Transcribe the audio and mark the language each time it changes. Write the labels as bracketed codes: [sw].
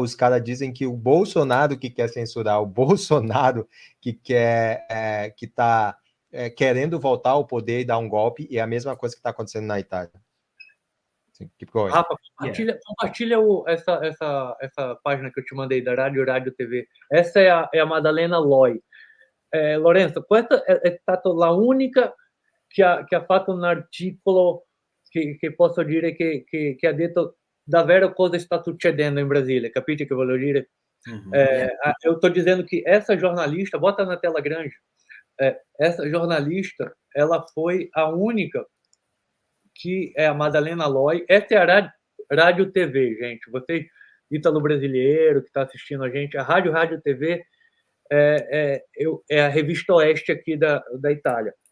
[pt] Os caras dizem que o Bolsonaro que quer censurar, o Bolsonaro que está querendo voltar ao poder e dar um golpe, e é a mesma coisa que está acontecendo na Itália. [en] Keep going. [pt] Rafa, compartilha essa página que eu te mandei da Rádio TV. Essa é a Maddalena Loi. [it] Lorenzo, questa è stata la unica che ha fatto un articolo che posso dire che ha detto davvero cosa sta succedendo in Brasile, capite che voglio dire? [pt] Eu estou dizendo que essa jornalista, bota na tela grande, essa jornalista, ela foi a única que é a Maddalena Loi. Essa é a Rádio TV, gente. Você, ítalo-brasileiro que está assistindo a gente, a Rádio TV é a revista Oeste aqui da Itália.